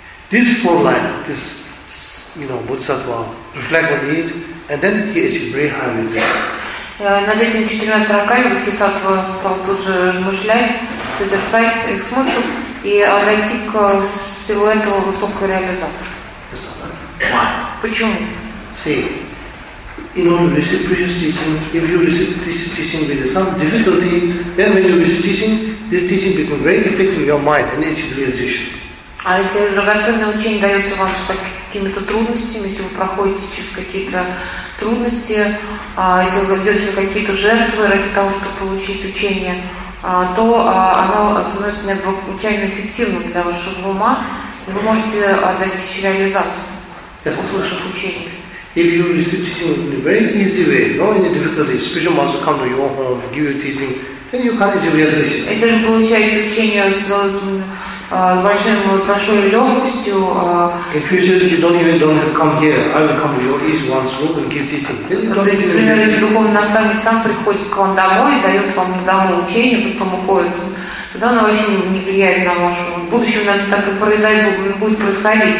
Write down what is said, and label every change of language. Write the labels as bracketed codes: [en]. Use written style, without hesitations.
[en] This four line, this, you know, Bodhisattva reflect on it, and then he achieved very high realization. [ru] Над этими четырьмя строками Бодхисаттва стал тут же размышлять, созерцать их смысл и достиг всего этого высокой реализации. Почему? [en] See, in order to receive precious teaching, if you receive this teaching with some difficulty, then when you receive teaching, this teaching becomes very effective in your mind and achieve realization. [ru] А если драгоценное учение дается вам с какими-то трудностями, если вы проходите через какие-то трудности, если вы идете на какие-то жертвы ради того, чтобы получить учение, то оно становится необычайно эффективным для вашего ума, и вы можете достичь реализации, услышав учение. [en] If you receive teaching in a very easy way, no any difficulty, special master come to your home, give you teaching, then you can achieve realization. [ru] Если вы получаете учение с большим большой легкостью. [en] If you say you don't have come here, I will come to your east once more and give teaching. Then you can't receive. [ru] То есть, если духовный наставник сам приходит к вам домой и дает вам на дому учение, потом уходит, тогда оно вообще не влияет на вашу. В будущем, наверное, так и произойдет, будет происходить.